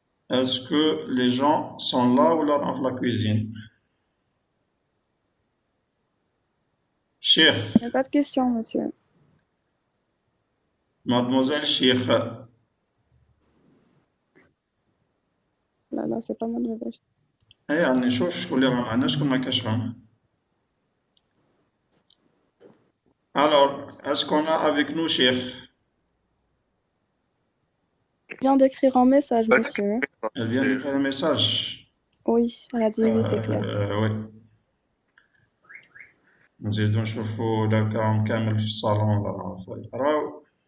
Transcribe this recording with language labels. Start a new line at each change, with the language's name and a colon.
French: Est-ce que les gens sont là ou là dans la cuisine? Cheikh, Il n'y a pas de question, monsieur. mademoiselle Cheikh. Non, c'est pas mademoiselle.
Arabic: يعني نشوف شكون اللي راه معنا شكون ما كاش معنا.
French: Alors, est-ce qu'on a avec nous Cheikh? Je viens d'écrire un message, monsieur. Elle vient d'écrire un message. Oui, elle a dit oui, c'est clair. Oui.
Arabic: نزيدو نشوفو إذا كان كامل في الصالون ولا يقراو.